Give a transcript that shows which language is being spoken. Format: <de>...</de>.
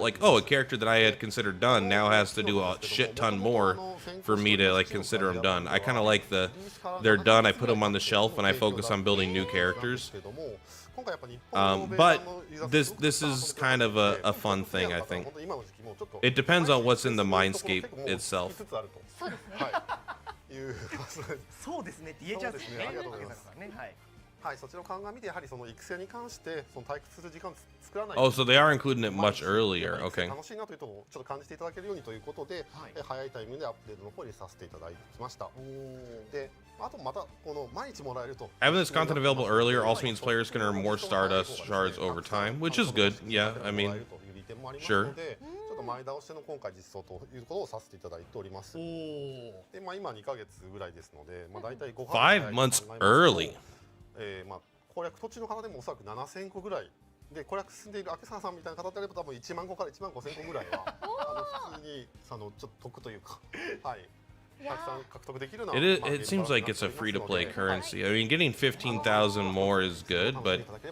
<en>Like, oh, a character that I had considered done now has to do a shit ton more for me to like consider them done. I kind of like they're done. I put them on the shelf and I focus on building new characters. But this is kind of a fun thing, I think. It depends on what's in the Mindscape itself.</en> <ja>そうですね。そうですねって言えちゃうんですね。ありがとうございますね。はい。はい、そちらを鑑みてやはりその育成に関してその退屈する時間を作らない。</ja> <en>Oh, so they are including it much earlier. Okay.</en> <ja>楽しいなというとをちょっと感じていただけるようにということで、早いタイミングでアップデートの方を入れさせていただきました。で、あとまたこの毎日もらえると。</ja> <en>Having this content available earlier also means players can earn more Stardust shards over time, which is good. Yeah, I mean, sure.</en> <ja>ちょっと前倒しの今回実装ということをさせていただいております。で、まあ今2ヶ月ぐらいですので、まあ大体5</ja> <en>5 months early.</en> <ja>まあ攻略途中の方でもおそらく7000個ぐらいで攻略進んでいる明沢さんみたいな方であれば多分1万個から1万5000個ぐらいは普通にちょっと得というか、はい。たくさん獲得できるのは</ja> <en>It seems like it's a free-to-play currency. I mean, getting 15,000 more is good, but</en>